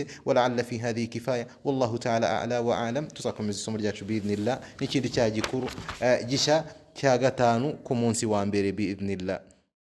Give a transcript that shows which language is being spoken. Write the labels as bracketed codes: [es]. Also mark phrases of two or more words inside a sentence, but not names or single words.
[ar] ولعل في هذه كفاية والله تعالى أعلى وأعلم. [rw] Tuzakomeza isomo ryacu biidhnillah n'ikindi cya gikuru gishya cya gatanu ku munsi wa mbere biidhnillah.